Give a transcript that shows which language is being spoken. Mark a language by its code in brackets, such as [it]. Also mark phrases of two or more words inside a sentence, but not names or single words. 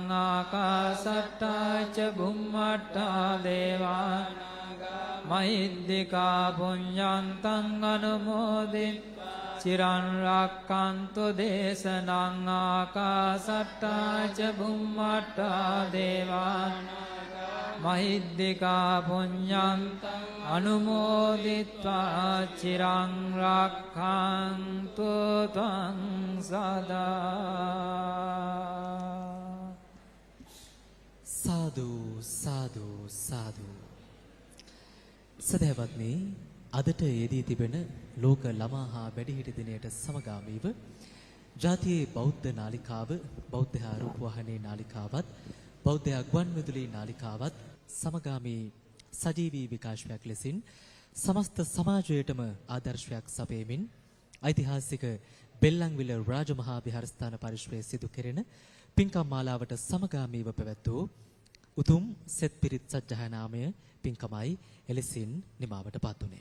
[pi] ආකාසට්ටා ච බුම්මට්ටා දේවානාගා මහිද්దికා පුඤ්ඤන්තං අනුමෝදිත්වා චිරන් රක්ඛන්තු දේශනං ආකාසට්ටා ච බුම්මට්ටා දේවානාගා මහිද්దికා පුඤ්ඤන්තං අනුමෝදිත්වා චිරං රක්ඛන්තු ත්වං සදා. [si] සාදු සාදු සාදු. සදහවත්නි, අදට යෙදී තිබෙන ලෝක ළමා හා වැඩිහිටි දිනයට සමගාමීව ජාතියේ බෞද්ධ නාලිකාව, බෞද්ධ රූපවාහිනී නාලිකාවත්, බෞද්ධ ගුවන්විදුලි නාලිකාවත් සමගාමී සජීවී විකාශයක් ලෙසින් සමස්ත සමාජයටම ආදර්ශයක් සපයමින් ඓතිහාසික බෙල්ලන්විල රාජමහා විහාරස්ථාන පරිශ්‍රයේ සිදු කෙරෙන පින්කම් මාලාවට සමගාමීව පැවැත් වූ උතුම් සෙත් පිරිත් සජ්ජායනාමය පින්කමයි එලෙසින් නිමාවට පත් වුණේ.